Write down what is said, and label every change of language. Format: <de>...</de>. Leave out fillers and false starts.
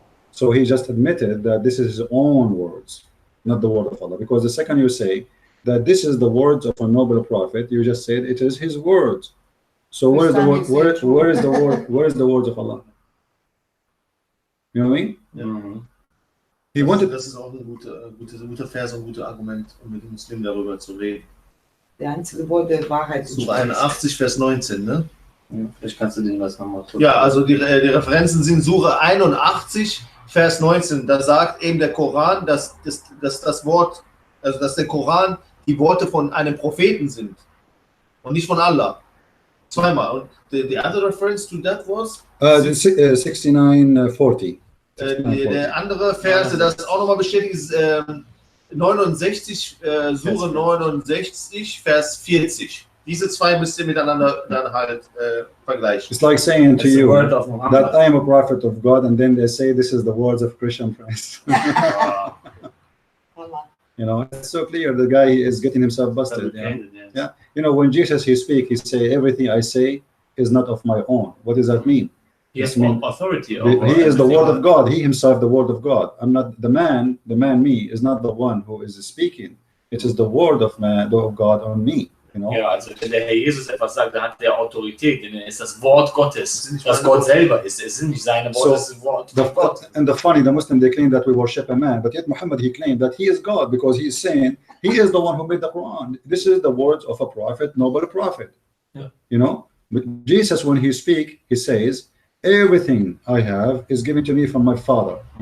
<en>So he just admitted that this is his own words, not the word of Allah. Because the second you say that this is the words of a noble prophet, you just said it is his words. So where is the word? Where is the word? Where is the words of Allah? You know what I mean?</en> <de>Ja.</de> <en>He wanted.</en> <de>Das ist auch ein guter Vers und ein guter Argument, um mit den Muslimen darüber zu reden. Der einzige Wort der Wahrheit. Sura 81, Vers 19, ne? Vielleicht kannst du den was nochmal tun. Ja, also die Referenzen sind Sura 81, Vers 19. Da sagt eben der Koran, dass das Wort, also dass der Koran die Worte von einem Propheten sind und nicht von Allah. Zweimal. Und</de> <en>the other reference to that was? 69:40.</en> <de>Der andere Vers, das auch nochmal bestätigt, ist 69, Sura 69, Vers 40. Diese zwei müsst ihr miteinander dann halt vergleichen.</de> <en>It's like saying to you word of Muhammad. that I am a prophet of God, and then they say this is the words of Christian Prince. You know, it's so clear the guy is getting himself busted. Yeah. You know, when Jesus he speak, he say everything I say is not of my own. What does that mean? He has authority. He is the word of God. He himself the word of God. I'm not the man. The man me is not the one who is speaking. It is the word of God on me. You know?</en> <de>Ja, also wenn der Herr Jesus etwas sagt, dann hat der Autorität, denn er ist das Wort Gottes, das Gott selber ist. Es sind nicht seine Worte, es ist das Wort von Gott.</de> <en>And the Muslim, they claim that we worship a man, but yet Muhammad, he claimed that he is God because he is saying he is the one who made the Quran. This is the words of a prophet, noble prophet. Yeah. You know, but Jesus, when he speaks, he says, everything I have is given to me from my Father.</en>